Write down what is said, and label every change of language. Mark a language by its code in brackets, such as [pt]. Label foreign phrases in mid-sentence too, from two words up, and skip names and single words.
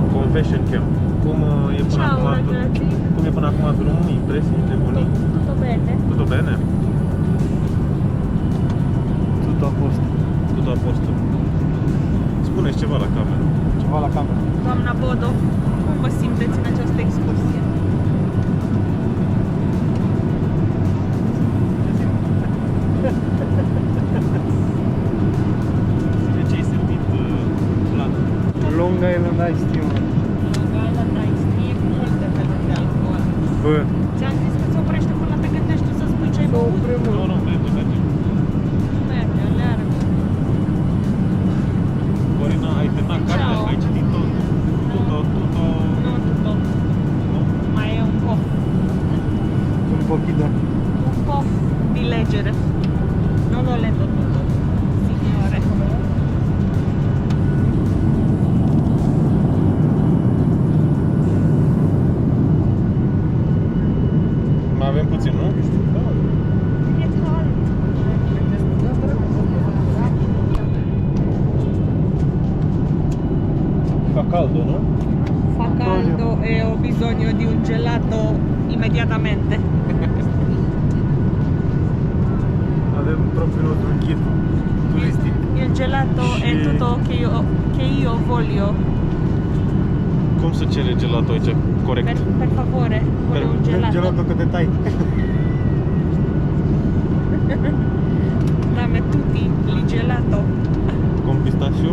[ro] Fashion Cam. Cum e până [it] Ciao, [ro] acum? [it] ragazzi. [ro] Cum e până acum drumul? Impresii, nebunii? [it] Tutto bene? Tutto bene? Tutto a posto. Tutto a posto. [ro] Spuneți ceva la cameră. Ceva la cameră. Doamna Bodo, cum vă simteți în această excursie? De ce ai servit plat? Long Island Ice Tea. Island Ice Tea cu multe feluri de alcool. Bă, Ți-am zis că se oprește până te gândești tu să spui ce ai băut? Nu, nu, merge. Merge, leargă. Corina, ai terminat cartea? Ai citit tot? [it] Tutto. [ro] Nu, tutto. Mai e [it] un po'. un pochino. Un po' di leggere. Non ho letto tutto, signore. [ro] Mai avem puțin, nu? E cald. [it] Fa caldo, nu? Fa caldo e ho bisogno di un gelato immediatamente. [ro] Avem propriul nostru ghid turistic. [it] Il gelato è [ro] Și- [it] tutto che io voglio. [ro] Cum se cere gelato aici? Corect. [it] Per favore, voglio un gelato. [ro] Gelato că te tai. [it] Dammi tutti il gelato Con pistachio?